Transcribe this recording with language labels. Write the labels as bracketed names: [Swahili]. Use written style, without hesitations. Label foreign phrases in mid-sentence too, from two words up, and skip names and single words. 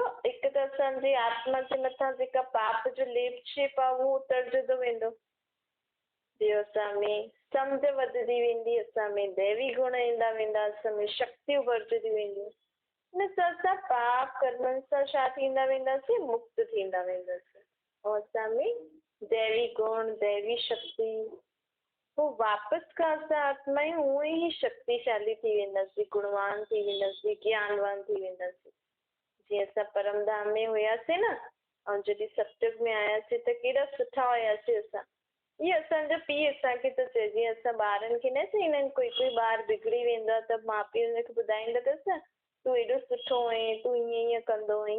[Sindhi] हिकु त असांजी आत्मा जे मथां जेका पाप जो लेप शेप आहे उहो उतरजंदो वेंदो। ॿियो असां में सम्झ वधंदी वेंदी, असां में दैवी गुण ईंदा वेंदा, असां में शक्तियूं वरजंदियूं वेंदियूं। हिन सां असां पाप कर्मनि सां छा थींदा वेंदासीं? मुक्त थींदा वेंदासीं। ऐं असां में दैवी गुण, दैवी शक्ति, पोइ वापसि खां असां आत्मायूं उहे ई शक्तिशाली थी वेंदासीं, गुणवान थी वेंदासीं, ज्ञानवान थी वेंदासीं। जीअं असां परमधाम में हुयासीं न, ऐं जॾहिं सत्युग में आयासीं त केॾा सुठा हुयासीं असां। इहे असांजो पीउ असांखे थो चए, जीअं असां ॿारनि खे न चईंदा आहिनि, कोई ॿार बिगड़ी वेंदो आहे त माउ पीउ हुनखे ॿुधाईंदा अथसि न, तूं एॾो सुठो आहीं, तूं ईअं ईअं कंदो आहीं।